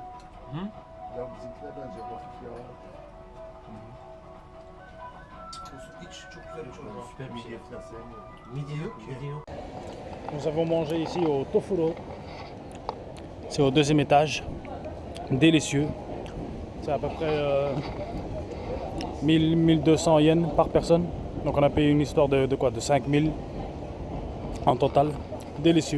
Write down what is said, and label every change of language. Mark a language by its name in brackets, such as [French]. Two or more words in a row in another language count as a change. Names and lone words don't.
[Turkish] Hı? Pilav bizimkine benziyor. Hafif yağlı. İç çok güzel bir çorba. Süper bir midye falan sevmiyorum. Midye yok ki. Midye yok. [French] Nous avons mangé ici au Tofuro. C'est au deuxième étage. Délicieux. C'est à peu près 1000-1200 yens par personne. Donc on a payé une histoire de quoi? De 5000 en total. Délicieux.